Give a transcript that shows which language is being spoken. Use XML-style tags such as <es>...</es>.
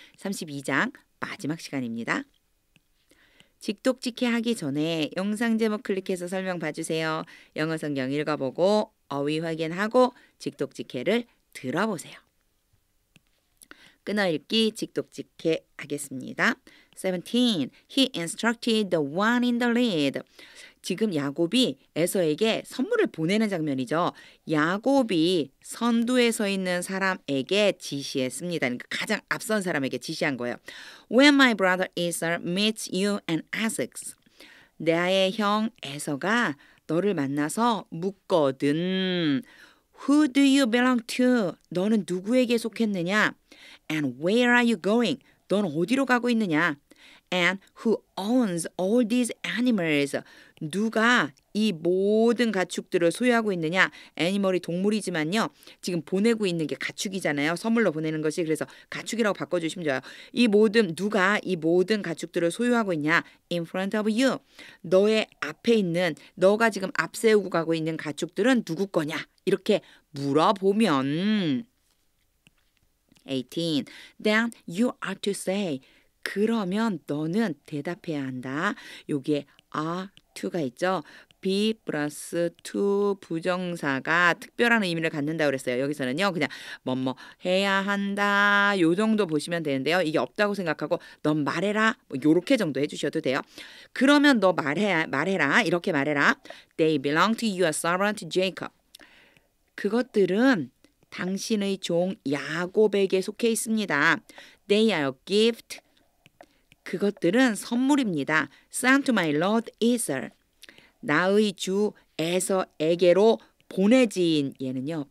<ko>32장 마지막 시간입니다. 직독직해 하기 전에 영상 제목 클릭해서 설명 봐주세요. 영어 성경 읽어보고 어휘 확인하고 직독직해를 들어보세요. 끊어읽기 직독직해 하겠습니다. 17.</ko> <en>He instructed the one in the lead.</en> <ko>지금 야곱이 에서에게 선물을 보내는 장면이죠. 야곱이 선두에 서 있는 사람에게 지시했습니다. 그러니까 가장 앞선 사람에게 지시한 거예요.</ko> <en>When my brother Esau meets you and asks.</en> <ko>나의 형 에서가 너를 만나서 묻거든.</ko> <en>Who do you belong to?</en> <ko>너는 누구에게 속했느냐?</ko> <en>And where are you going?</en> <ko>넌 어디로 가고 있느냐?</ko> <en>And who owns all these animals?</en> <ko>누가 이 모든 가축들을 소유하고 있느냐? 애니멀이 동물이지만요. 지금 보내고 있는 게 가축이잖아요. 선물로 보내는 것이. 그래서 가축이라고 바꿔주시면 좋아요. 누가 이 모든 가축들을 소유하고 있냐?</ko> <en>In front of you.</en> <ko>너의 앞에 있는, 너가 지금 앞세우고 가고 있는 가축들은 누구 거냐? 이렇게 물어보면 18.</ko> <en>Then you are to say.</en> <ko>그러면 너는 대답해야 한다. 여기에 are to가 있죠. be 플러스 to 부정사가 특별한 의미를 갖는다고 그랬어요. 여기서는요. 그냥 뭐뭐 해야 한다. 요 정도 보시면 되는데요. 이게 없다고 생각하고 넌 말해라. 뭐 요렇게 정도 해주셔도 돼요. 그러면 너 말해라. 이렇게 말해라.</ko> <en>They belong to your servant Jacob.</en> <ko>그것들은 당신의 종 야곱에게 속해 있습니다.</ko> <en>They are a gift.</en> <ko>그것들은 선물입니다.</ko> <en>Sent to my lord Esau.</en> <ko>나의 주 에서에게로 보내진. 얘는요.</ko>